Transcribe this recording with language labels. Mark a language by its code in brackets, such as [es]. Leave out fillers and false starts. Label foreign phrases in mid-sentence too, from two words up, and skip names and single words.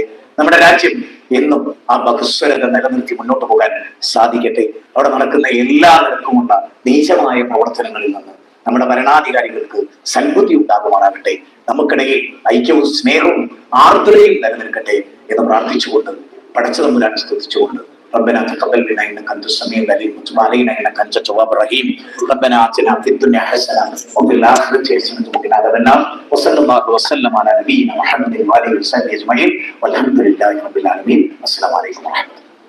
[ml] നമ്മുടെ രാജ്യം എന്നും ആ ബഹുസ്വരത നിലനിർത്തി മുന്നോട്ട് പോകാൻ സാധിക്കട്ടെ. അവിടെ നടക്കുന്ന എല്ലാ നിരക്കുമുള്ള നീചമായ പ്രവർത്തനങ്ങളിൽ നിന്ന് നമ്മുടെ ഭരണാധികാരികൾക്ക് സൽബുദ്ധി ഉണ്ടാകുമാറാകട്ടെ. നമുക്കിടയിൽ ഐക്യവും സ്നേഹവും ആർദ്രതയും നിലനിൽക്കട്ടെ എന്ന് പ്രാർത്ഥിച്ചുകൊണ്ട് പടച്ചതമ്പുരാൻ സ്തുതിച്ചുകൊണ്ട് [ar] ربنا تقبل منا انك انت السميع العليم وتب علينا انك انت التواب الرحيم ربنا آتنا في الدنيا حسنه وفي الاخره حسنه وقنا عذاب النار وصلى الله وسلم على نبينا محمد وعلى اله وصحبه اجمعين والحمد لله رب العالمين. السلام عليكم ورحمه الله.